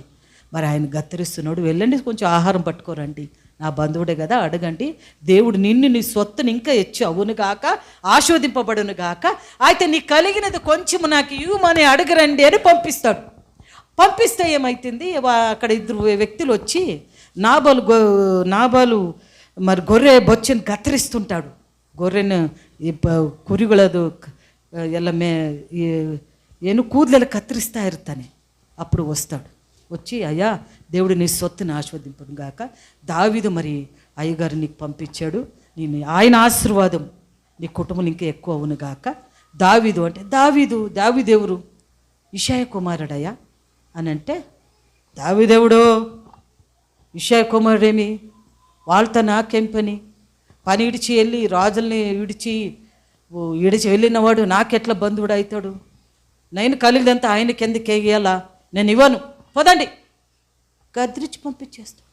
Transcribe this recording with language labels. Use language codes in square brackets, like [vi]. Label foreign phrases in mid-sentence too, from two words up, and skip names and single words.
[te] మరి ఆయన గత్తరిస్తున్నాడు, వెళ్ళండి కొంచెం ఆహారం పట్టుకోరండి, నా బంధువుడే కదా, అడగండి, దేవుడు నీ సొత్తుని ఇంకా హెచ్చు అవును గాక, ఆశీర్వదింపబడును గాక, అయితే నీ కలిగినది కొంచెం నాకు ఇవ్వమని అడగరండి అని పంపిస్తాడు. పంపిస్తే ఏమైతుంది, అక్కడ 2 వ్యక్తులు వచ్చి నాబాలు మరి గొర్రె బొచ్చని కత్తిరిస్తుంటాడు. [kn] గొర్రెను ಕುರಿಗಳದು ಎಲ್ಲ ಏನು ಕೂದಲೆಲ್ಲ ಕತ್ತರಿಸ್ತಾ ಇರ್ತಾನೆ. [te] అప్పుడు వస్తాడు, వచ్చి అయ్యా దేవుడు నీ సొత్తుని ఆశీర్వదింపను గాక, దావీదు మరి అయ్యగారు నీకు పంపించాడు, నేను ఆయన ఆశీర్వాదం నీ కుటుంబం ఇంకా ఎక్కువ అవును గాక. దావీదు అంటే దావీదెవరు, ఇషయ కుమారుడయ్యా అని అంటే, దావీదెవడు, ఇషయ కుమారుడేమి, వాళ్ళతో నాకేం పని ఇడిచి వెళ్ళి రాజుల్ని విడిచి వెళ్ళినవాడు నాకెట్లా బంధువుడు అవుతాడు, నేను కలిగినంత ఆయనకి ఎందుకు వేయాలా, నేను ఇవ్వను, పోదండి, గద్రించి పంపించేస్తాడు.